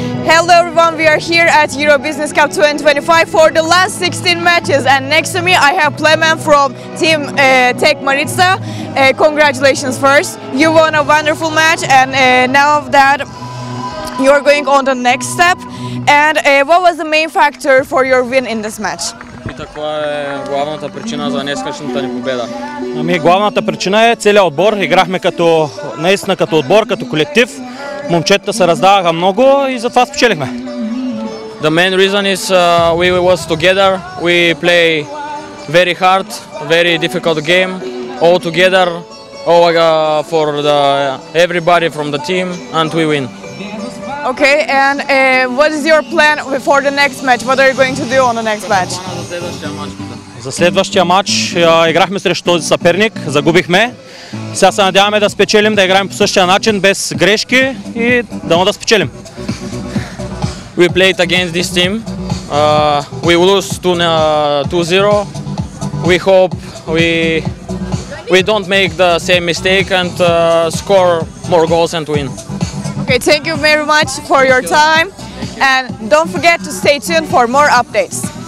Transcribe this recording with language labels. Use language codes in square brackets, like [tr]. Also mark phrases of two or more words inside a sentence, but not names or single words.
[en] Hello everyone, we are here at Euro Business Cup 2025 for the last 16 matches, and next to me I have Plemen from Team Tech Maritsa. Congratulations first, you won a wonderful match, and now that you are going on the next step, and what was the main factor for your win in this match? [bg] И каква е главната причина за днескашната ни победа? Главната причина е целият отбор. Играхме наистина като отбор, като колектив. Момчетата се раздаваха много и затова спечелихме. [en] The main reason is we was together. We play very hard, very difficult game, all together, all for everybody from the team, and we win. Okay, and what is your plan for the next match? What are you going to do on the next match? [bg] За следващия матч играхме срещу този съперник, загубихме. Сега се надяваме да спечелим, да играем по същия начин, без грешки и да спечелим. [en] We played against this team. We lose 2-0. We hope we don't make the same mistake and score more goals and win. Okay, thank you very much for your time, and don't forget to stay tuned for more updates.